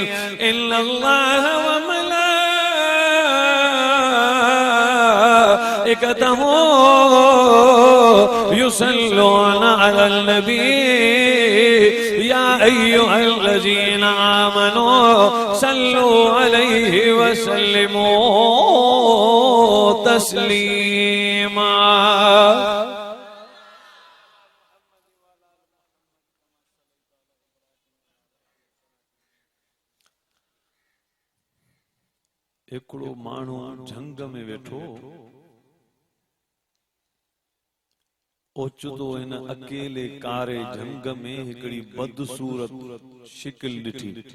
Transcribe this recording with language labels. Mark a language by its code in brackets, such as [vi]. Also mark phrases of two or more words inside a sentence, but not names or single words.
[ar] إن الله وملائكته يصلون على النبي يا أيها الذين آمنوا صلوا عليه وسلموا تسليما. [sd] एकड़ो माण्हू झंग में वेठो ओचतो इन अकेले कारे झंग में हिकड़ी बदसूरत शिकिल ॾिठी।